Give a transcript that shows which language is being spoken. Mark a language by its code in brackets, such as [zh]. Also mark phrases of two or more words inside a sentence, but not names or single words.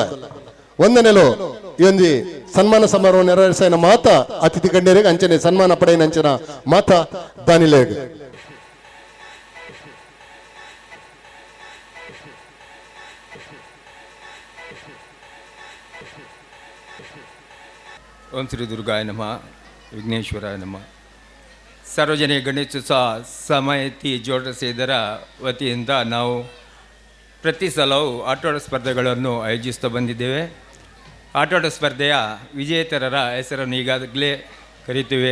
[tcy] ಒಂದನೆಲು ಈ ಒಂದು ಸನ್ಮಾನ ಸಮಾರೋಹ ನೆರವೇರಿಸಿನ ಮಾತ ಅತಿಥಿ ಗಣ್ಯರಿಗೆ ಅಂಚನೆ ಸನ್ಮಾನ ಪಡೆಯಿನ ಅಂಚನ ಮಾತ ದಾನಿಲೇಗೆ [sa] ಓಂ ಶ್ರೀ ದುರ್ಗಾಯ ನಮಃ, ವಿಘ್ನೇಶ್ವರಾಯ ನಮಃ. [kn] ಸಾರ್ವಜನಿಕ ಗಣೇಶೋತ್ಸವ ಸಮಿತಿ ಜೋಡಣೆ ಇದರ ವತಿಯಿಂದ ನಾವು ಪ್ರತಿ ಸಲವೂ ಆಟೋಟ ಸ್ಪರ್ಧೆಗಳನ್ನು ಆಯೋಜಿಸ್ತಾ ಬಂದಿದ್ದೇವೆ. ಆಟೋಟ ಸ್ಪರ್ಧೆಯ ವಿಜೇತರರ ಹೆಸರನ್ನು ಈಗಾಗಲೇ ಕರೀತೇವೆ.